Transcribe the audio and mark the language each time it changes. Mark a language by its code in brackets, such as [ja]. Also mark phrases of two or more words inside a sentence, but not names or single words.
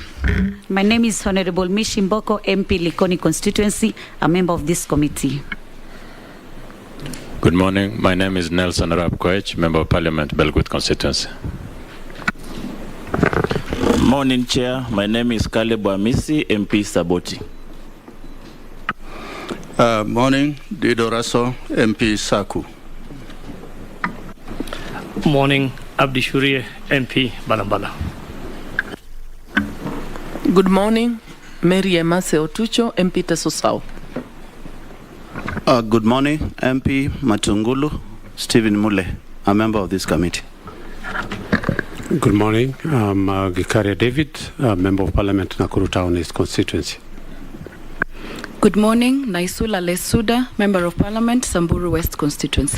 [en] My name is Honorable Mishi Mboko, MP Likoni Constituency, a member of this committee. Good morning. My name is Nelson Arab Koech, Member of Parliament, Belgut Constituency. Morning, Chair. My name is Caleb Amisi, MP Saboti. Morning, Dido Raso, MP Saku. Morning, Abdi Shurie, MP Balambala. Good morning, Mary Emase Otucho, MP Tesosau. Good morning, MP Matungulu, Stephen Mule, a member of this committee. Good morning, I'm Gikaria David, a Member of Parliament, Nakuru Town East Constituency. Good morning, Naisula Lesuda, Member of Parliament, Samburu West Constituency.